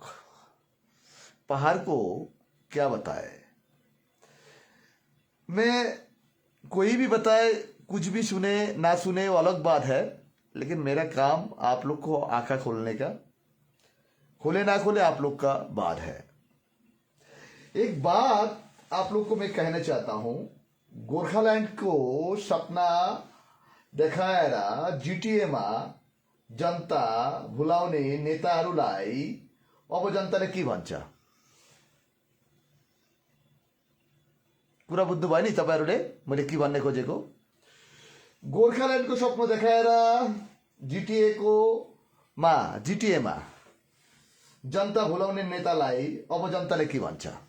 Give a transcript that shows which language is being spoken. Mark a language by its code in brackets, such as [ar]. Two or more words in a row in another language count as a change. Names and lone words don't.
[hi] पहाड़ को क्या बताए, मैं कोई भी बताए, कुछ भी सुने ना सुने वो अलग बात है, लेकिन मेरा काम आप लोग को आंखा खोलने का, खोले ना खोले आप लोग का बात है। एक बात आप लोग को मैं कहना चाहता हूं, [ne] गोरखालैंड को सपना देखाएर जिटिएमा जनता भुलाउने नेताहरूलाई अब जनताले के भन्छ? कुरा बुझ्नु भयो नि तपाईहरुले मैले के भन्ने खोजेको? गोरखाल्यान्डको सपना देखाएर जिटिएमा जनता भुलाउने नेतालाई अब जनताले के भन्छ?